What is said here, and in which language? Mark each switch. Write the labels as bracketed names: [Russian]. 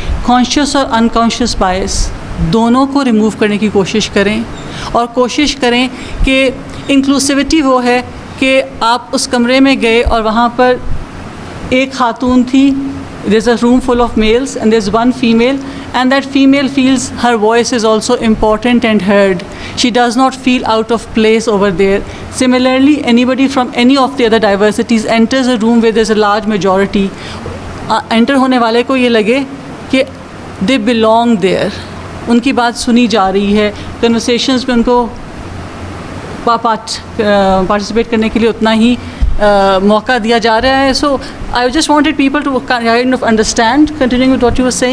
[Urdu] Conscious اور unconscious بائس دونوں کو ریموو کرنے کی کوشش کریں, اور کوشش کریں کہ انکلوسیوٹی وہ ہے کہ آپ اس کمرے میں گئے اور وہاں پر ایک خاتون تھی, [English] There is a room full of males and there is one female, and that female feels her voice is also important and heard. She does not feel out of place over there. Similarly, anybody from any of the other diversities enters a room where there's a large majority. [Urdu] Enter ہونے والے کو یہ لگے کہ [English] they belong there. [Urdu] ان کی بات سنی جا رہی ہے, conversations میں ان کو participate کرنے کے لیے اتنا ہی موقع دیا جا رہا ہے. [English] So I just wanted people to kind of understand, continuing with what you were saying.